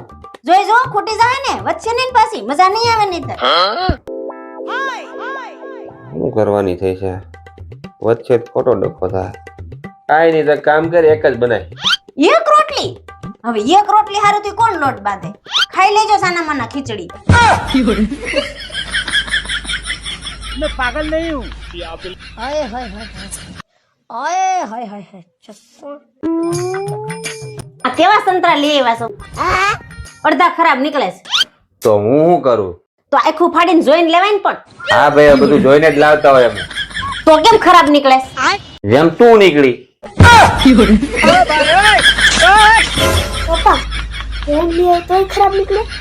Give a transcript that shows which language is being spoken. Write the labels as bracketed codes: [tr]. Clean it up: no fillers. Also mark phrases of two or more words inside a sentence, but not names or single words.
[gu] જોઈ જો ખૂટી જાય ને વચ્ચે નહીં ને પાછી મજા નહીં આવે નહીં. શું કરવાની થઈ છે? વચ્ચે ખોટો ડખો થાય. કાઈ નહીં, તો કામ કર, એક જ બનાય. 1 રોટલી? હવે 1 રોટલી હારું થી કોણ લોટ બાંધે? ખાઈ લેજો સાના માના ખીચડી. [hi] मैं पागल नहीं हूँ हाय हाय हाय हाय हाय हाय हाय [gu] આ કેવા સંતરા લઈ આવ્યા છો? અડધા ખરાબ નીકળે છે. તો હું શું કરું? તો આખું ફાડીને જોઈને લેવાય ને. પણ હા ભાઈ, આ બધું જોઈને જ લાવતા હોય અમે. તો કેમ ખરાબ નીકળે? જેમ તું નીકળી. પપ્પા એમ લે તોય ખરાબ નીકળે.